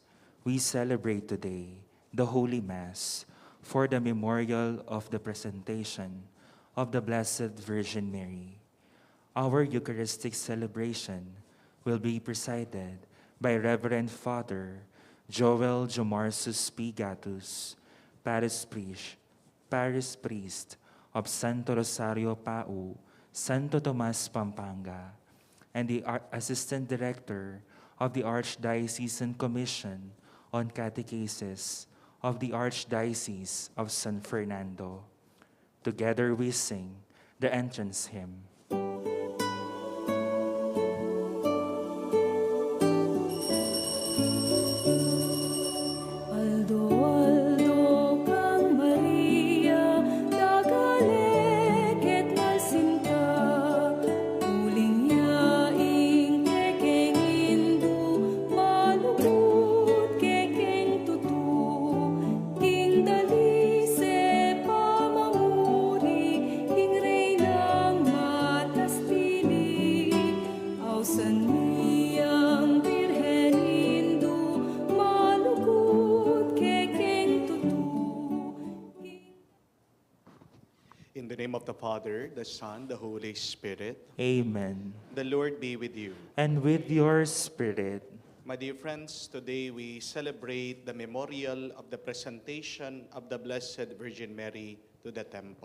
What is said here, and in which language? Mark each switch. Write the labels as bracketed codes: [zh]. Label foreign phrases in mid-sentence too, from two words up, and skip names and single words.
[en] We celebrate today the Holy Mass for the memorial of the presentation of the Blessed Virgin Mary. Our Eucharistic celebration will be presided by Reverend Father Joel Jomarsus P. Gatus, Parish Priest of Santo Rosario Pau, Santo Tomas, Pampanga, and the Assistant Director of the Archdiocesan Commission on Catechesis of the Archdiocese of San Fernando. Together we sing the entrance hymn. [pam] Aldo, Aldo, kang Maria, dagalek et malsinta, uling yaing kekeng indu, malukut kekeng tutu, king dalise pamamuri, king reynang matas pili, ausan miyang birhen indu, malukut kekeng tutu. [en] In the name of the Father, the Son, the Holy Spirit, Amen. the Lord be with you. And with your spirit, My dear friends, today we celebrate the memorial of the presentation of the Blessed Virgin Mary to the temple.